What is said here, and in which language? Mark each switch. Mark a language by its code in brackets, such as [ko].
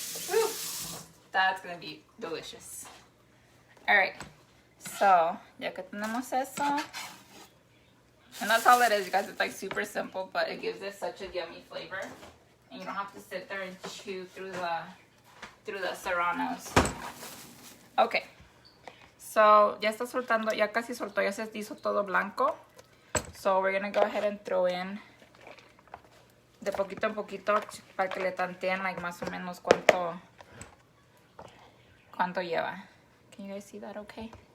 [en] Whew. That's gonna be delicious. Alright, so [es] ya que tenemos eso, [en] and that's all it is, you guys. It's like super simple, but it gives it such a yummy flavor, and you don't have to sit there and chew through the serranos. Okay, so [es] ya está soltando, ya casi soltó, ya se hizo todo blanco. [en] So we're gonna go ahead and throw in [es] de poquito en poquito para que le tanteen like más o menos cuánto lleva. [en] Can you guys see that okay?